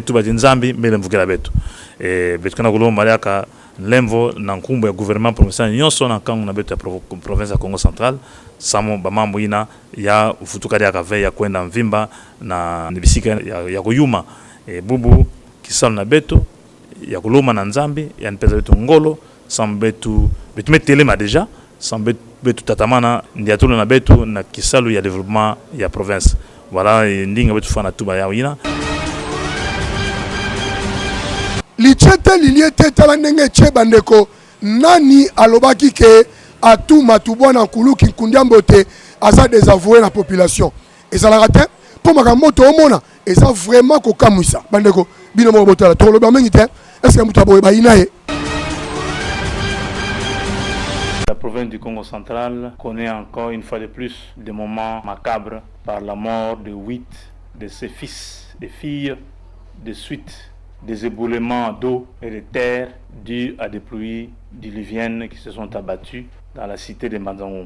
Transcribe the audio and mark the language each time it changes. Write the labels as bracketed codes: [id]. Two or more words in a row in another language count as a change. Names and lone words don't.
[ktu] ba nzambi mele mvukela beto betuke na kulomba yaka lemvo na nkumbu ya [fr] gouvernement provincial [ktu] nyonso na nkango na beto ya province ya Congo central samo ba mambo ina ya ufutukari ya kave ya kwenda mvimba na bisika ya kuyuma bubu kisalo na beto ya kuloma na nzambi ya npeza betu ngolo sam betu metelema deja sam betu tatamana ndiatulu na betu na kisalo ya développement ya province voilà ndinga betu fana tuba ya ina [ln] lichete liliete tala ndenge che bandeko nani alobaki ke Atuma Tubwana Nkuluki Kundiambote aza [fr] désavoué la population [ln] ezalaka te po makambo to omona eza vraiment kokamwisa bandeko bino mo botala to loba mengi te [fr] est-ce que [ln] mutaboye bayina ye. [fr] La province du Congo central connaît encore une fois de plus des moments macabres par la mort de 8 de ses fils et filles de suite des éboulements d'eau et de terre dus à des pluies diluviennes qui se sont abattues dans la cité de Mbanza-Ngungu.